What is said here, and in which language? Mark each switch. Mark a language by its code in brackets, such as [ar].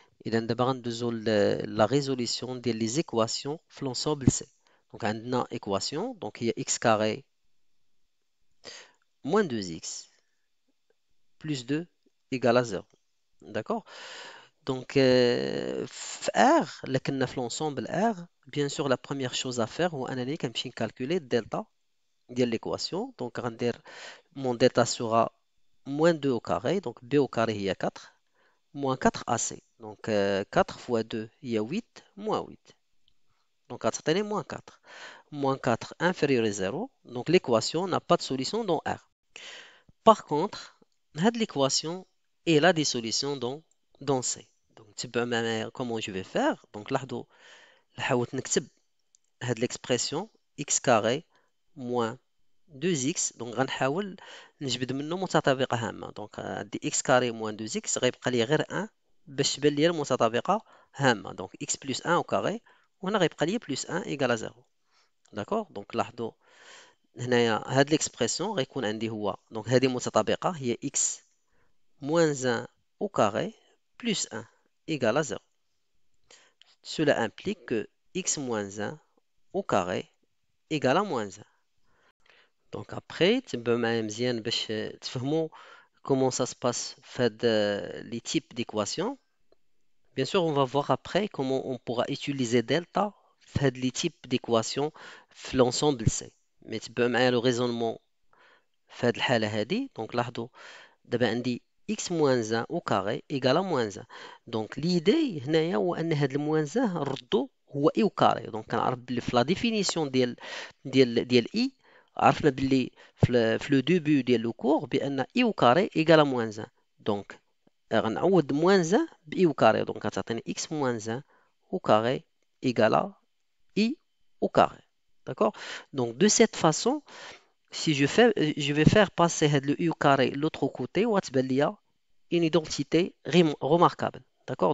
[ar] إذا دابا غندوزو لا ريزوليسيون ديال لي زيكواسيون في لونسومبل سي. دونك عندنا إيكواسيون دونك هي إكس كاري موان 2x plus 2 égale à 0. [fr] D'accord? Donc, là qu'on a fait l'ensemble R, bien sûr, la première chose à faire, ou analyser, c'est calculer delta de l'équation. Donc, mon delta sera moins 2 au carré. Donc, B au carré, il y a 4. Moins 4AC. Donc, 4 fois 2, il y a 8. Moins 8. Donc, à cette année, moins 4. Moins 4 inférieur à 0. Donc, l'équation n'a pas de solution dans R. Par contre, cette l'équation, elle a des solutions dans C. Donc, tu peux même, comment je vais faire? Donc, là, [ar] نحاول نكتب هاد [fr] l'expression x carré moins 2x. [ar] donc غنحاول نجبد منه متطابقة هامة. donc عندي x carré moins 2x غيبقى لي غير 1 باش تبان لي المتطابقة هامة. [fr] donc x plus 1 au carré [ar] وهنا غيبقى لي [fr] plus 1 égale à 0. d'accord. donc [ar] لاحظوا هنايا هاد [fr] l'expression [ar] غيكون عندي هو [fr] donc [ar] هذه متطابقة هي [fr] x moins 1 au carré plus 1 égale à 0. Cela implique que x moins 1 au carré égale à moins 1. Donc après, tu peux même bien تفهموا comment ça se passe fait les types d'équations. Bien sûr, on va voir après comment on pourra utiliser delta fait les types d'équations في l'ensemble C. Mais tu peux معايا le raisonnement fait الحالة هذه. Donc [ar] لاحظوا دابا عندي [fr] x moins 1 au carré égale à moins 1. Donc l'idée [ar] هنايا هو ان هاد الموان 1 نردو هو i au carré. Donc كنعرف بلي في لا ديفينيسيون ديال i عرفنا بلي في لو ديبي ديال لو كور بان i au carré égale à moins 1. [fr] Donc غنعوض moins 1 ب i au carré. Donc غتعطيني x moins 1 au carré égale à i au carré. D'accord. Donc de cette façon, si je vais faire passer le i au carré l'autre côté, [ar] وتبان ليا [fr] une identité remarquable. D'accord.